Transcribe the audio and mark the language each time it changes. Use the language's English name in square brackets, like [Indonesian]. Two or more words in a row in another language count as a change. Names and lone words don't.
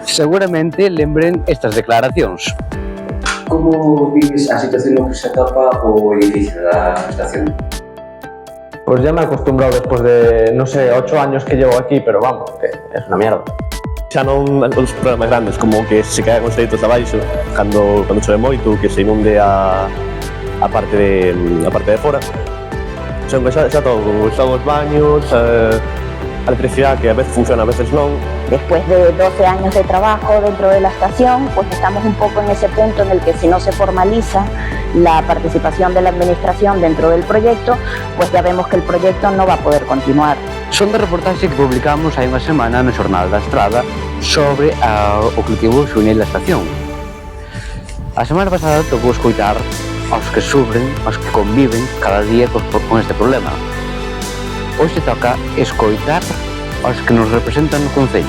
[Galician] Seguramente lembren estas declaracións. Como vives a situación no que se atopa o edificio da estación? [Spanish] Pues ya me he acostumbrado después de, no sé, 8 años que llevo aquí, pero vamos, que es una mierda. [Galician] Xa non os problemas grandes, como que se caen os leitos abaixo cando chove moito, que se inunde a parte de fora. Son que xa todo, son os baños, a electricidade que a veces funciona, a veces non. [Spanish] Después de 12 años de trabajo dentro de la estación, pues estamos un poco en ese punto en el que si no se formaliza la participación de la administración dentro del proyecto, pues ya vemos que el proyecto no va a poder continuar. [Galician] Son da reportaxe que publicamos hai unha semana no Xornal da Estrada sobre o colectivo xuvenil da estación. A semana pasada tocou escoitar aos que sufren, aos que conviven cada día con este problema. Hoxe toca escoitar aos que nos representan no Concello.